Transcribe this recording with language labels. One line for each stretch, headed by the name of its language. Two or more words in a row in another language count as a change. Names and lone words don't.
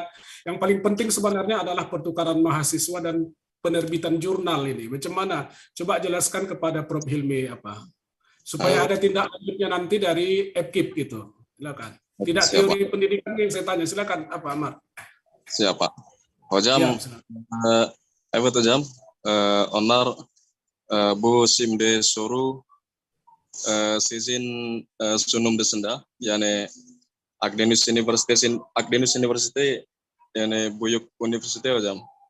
Indonesian: Yang paling penting sebenarnya adalah pertukaran mahasiswa dan penerbitan jurnal ini. Bagaimana? Coba jelaskan kepada Prof. Hilmi apa supaya ada tindak lanjutnya nanti dari FKIP gitu. Silakan. Tidak teori pendidikan yang saya tanya. Silakan apa Amar? Siapa?
Turkish: Hocam, evet hocam. Onlar bu şimdi soru sizin sunum dışında yani Akdeniz Üniversitesi yani büyük üniversite hocam.